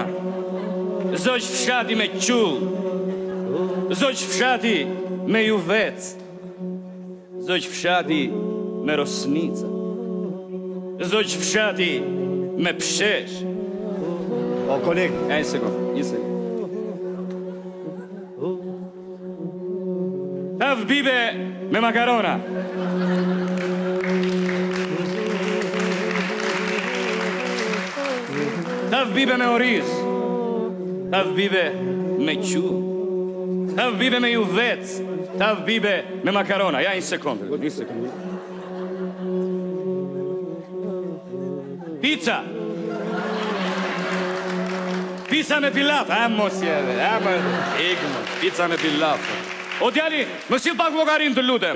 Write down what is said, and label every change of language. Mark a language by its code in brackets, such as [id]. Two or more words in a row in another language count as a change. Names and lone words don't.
[sq] Zoq fshati me qull. Zoq fshati me juvec. Zoq fshati me rosnica. Zoq fshati me pshesh. O, koleg. Një sekund. Tav bibe me makarona. Tav bibe me oriz. Tav bibe me qull. Tav bibe me juvec. Tav bibe me makarona. Ja, një sekund. Pizza. Pizza me pilaf. Mos jeve. Pizza me pilaf. O djali, më sill pak llogarin të lutem.